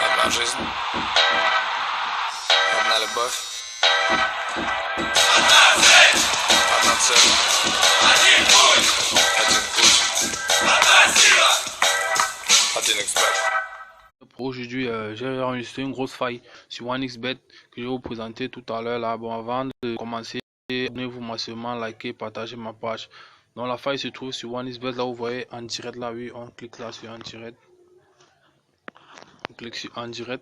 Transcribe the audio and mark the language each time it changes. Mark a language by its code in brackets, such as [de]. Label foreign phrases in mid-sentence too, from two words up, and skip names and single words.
[ru] жизнь. Одна любовь. Одна цель. Один путь. Одна сила. Один expert. [fr] Aujourd'hui, j'ai enregistré une grosse faille sur OneXBet que je vais vous présenter tout à l'heure. Là, bon, avant de commencer, abonnez-vous massivement, likez, partagez ma page. Donc la faille se trouve sur OneXBet. Là, vous voyez en direct. Là, oui, on clique là sur en direct. On clique sur en direct.